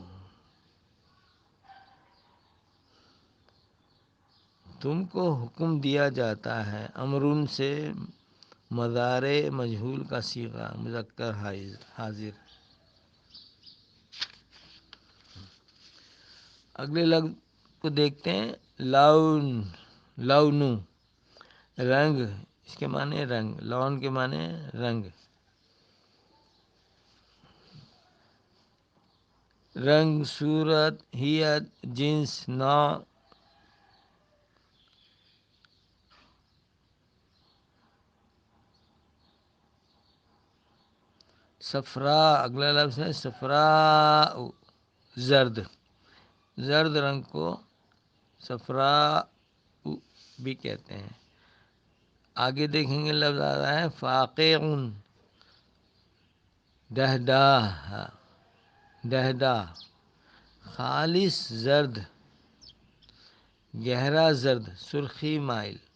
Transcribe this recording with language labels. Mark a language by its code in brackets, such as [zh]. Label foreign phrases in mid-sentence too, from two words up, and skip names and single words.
[ur] تم کو حکم دیا جاتا ہے، امرن سے مضارع مجہول کا صیغہ مذکر حاضر۔ اگلے لفظ کو دیکھتے ہیں لون، لون، رنگ، اس کے معنی رنگ، لون کے معنی رنگ، رنگ، صورت، ہیئت، جنس، نوع۔ صفرا، اگلا لفظ ہے صفراء، زرد، زرد رنگ کو صفراء بھی کہتے ہیں۔ آگے دیکھیں گے لفظ آ رہا ہے فاقعن، دہدہ، دہدہ، خالص زرد، گہرا زرد، سرخی مائل۔